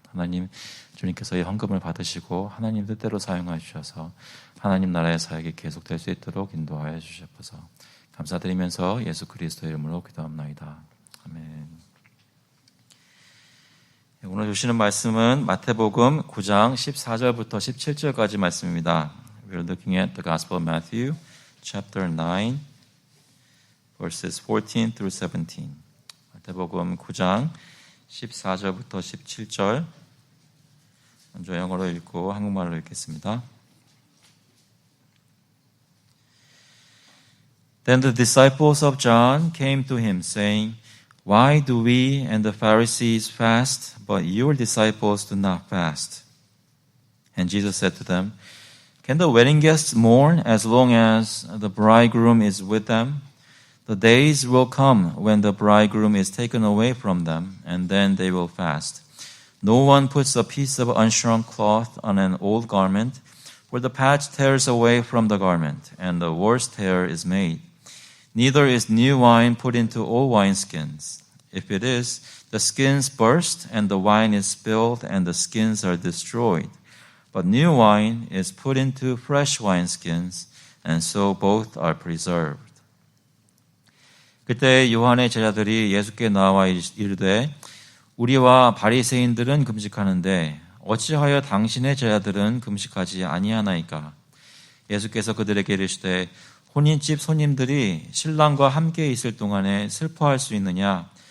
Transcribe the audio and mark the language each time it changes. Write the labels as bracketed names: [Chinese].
[Korean] 하나님, 주님께서 이 헌금을 받으시고 하나님 뜻대로 사용하여 주셔서 하나님 나라의 사역이 계속될 수 있도록 인도하여 주시옵소서. 감사드리면서 예수 그리스도의 이름으로 기도합나이다. 아멘. 오늘 주시는 말씀은 마태복음 9장 14절부터 17절까지 말씀입니다. [English] We're looking at the Gospel of Matthew, chapter 9, verses 14 through 17. [Korean] 마태복음 9장 14절부터 17절. 먼저 영어로 읽고 한국말로 읽겠습니다. [English] Then the disciples of John came to him, saying, Why do we and the Pharisees fast, but your disciples do not fast? And Jesus said to them, Can the wedding guests mourn as long as the bridegroom is with them? The days will come when the bridegroom is taken away from them, and then they will fast. No one puts a piece of unshrunk cloth on an old garment, for the patch tears away from the garment, and the worse tear is made. Neither is new wine put into old wineskins. If it is, the skins burst, and the wine is spilled, and the skins are destroyed. But new wine is put into fresh wineskins, and so both are preserved. [Korean] 그때 요한의 제자들이 예수께 나와 이르되 우리와 바리새인들은 금식하는데 어찌하여 당신의 제자들은 금식하지 아니하나이까? 예수께서 그들에게 이르시되 혼인집 손님들이 신랑과 함께 있을 동안에 슬퍼할 수 있느냐?